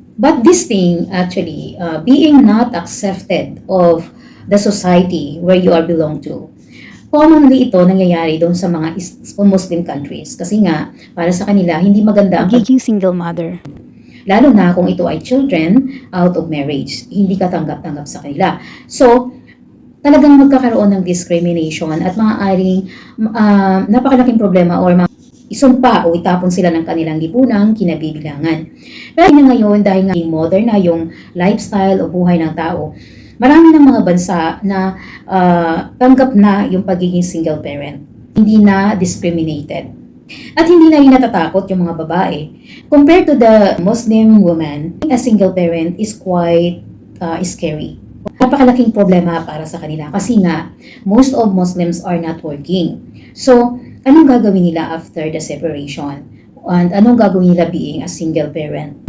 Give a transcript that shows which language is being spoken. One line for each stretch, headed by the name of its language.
English: But this thing actually, being not accepted of the society where you are belong to.
Filipino: Commonly ito nangyayari doon sa mga Muslim countries kasi nga para sa kanila hindi maganda ang pagiging single mother. Lalo na kung ito ay children out of marriage, hindi ka tanggap-tanggap sa kanila. So, talagang magkakaroon ng discrimination at maaaring napakalaking problema or isumpa o itapon sila ng kanilang lipunang kinabibilangan. Pero ngayon, dahil nga modern na yung lifestyle o buhay ng tao, marami ng mga bansa na tanggap na yung pagiging single parent. Hindi na discriminated. At hindi na rin natatakot yung mga babae.
English: Compared to the Muslim woman, a single parent is quite scary.
Filipino: Napakalaking problema para sa kanila kasi nga,
English: most of Muslims are not working.
Filipino: So, anong gagawin nila after the separation? And anong gagawin nila being a single parent?